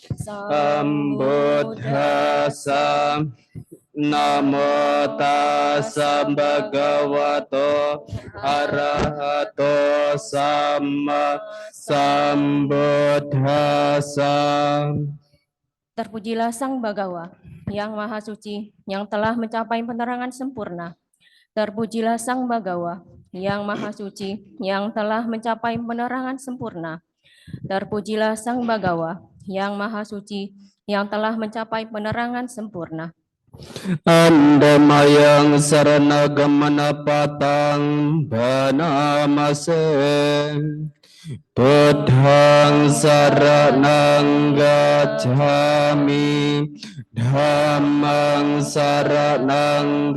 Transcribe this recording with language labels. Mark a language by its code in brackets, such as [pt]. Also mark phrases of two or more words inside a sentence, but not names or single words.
[pi] Sambuddhassa Namo Tassa Bhagavato Arahato Samma Sambuddhassa. [id] Terpujilah Sang Bagawa yang Maha Suci, yang telah mencapai penerangan sempurna. Terpujilah Sang Bagawa yang Maha Suci, yang telah mencapai penerangan sempurna. Terpujilah Sang Bagawa yang Maha Suci, yang telah mencapai penerangan sempurna. [pi] Andamayang Saranagamana Patang Banamase Buddhang Saranang Gacchami Dhammang Saranang